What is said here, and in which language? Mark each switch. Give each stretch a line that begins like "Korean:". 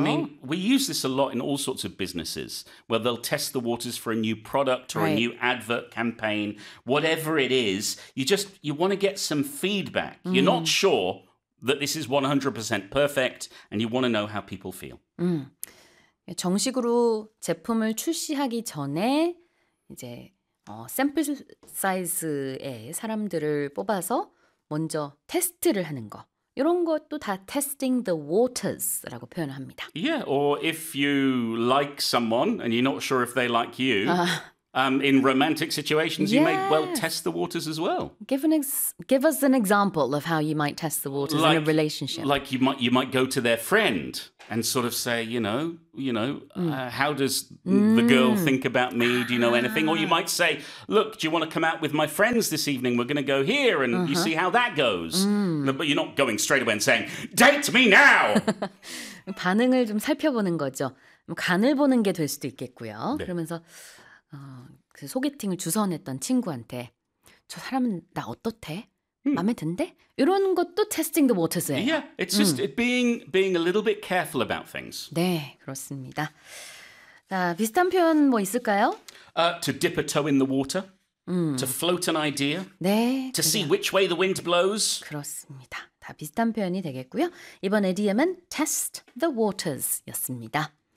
English: I mean, we use this a lot in all sorts of businesses where they'll test the waters for a new product or a new advert campaign. Whatever it is, you want to get some feedback. Mm. You're not sure that this is 100% perfect and you want to know how people feel. Mm.
Korean: 정식으로 제품을 출시하기 전에 이제 샘플 사이즈의 사람들을 뽑아서 먼저 테스트를 하는 거. 이런 것도 다 testing the waters라고 표현을 합니다.
English: Yeah, or if you like someone and you're not sure if they like you, In romantic situations, yes. You may well test the waters as well. Give us an example of how you might test the waters in a relationship. Like you might go to their friend and sort of say, how does the girl think about me? Do you know anything? Or you might say, look, do you want to come out with my friends this evening? We're going to go here and you see how that goes. Mm. But you're not going straight away and saying, date me now!
Korean: 반응을 좀 살펴보는 거죠. 간을 보는 게 될 수도 있겠고요. 네. 그러면서 그 소개팅을 주선했던 친구한테 저 사람 나 어떻대? 마음에 든대? 이런 것도 testing the waters예요.
English: Yeah, it's just being a little bit careful about things.
Korean: 네, 그렇습니다. 자, 비슷한 표현 뭐 있을까요?
English: To dip a toe in the water. To float an idea.
Korean: 네.
English: To see which way the wind blows.
Korean: 그렇습니다. 다 비슷한 표현이 되겠고요. 이번 idiom은 test the waters였습니다.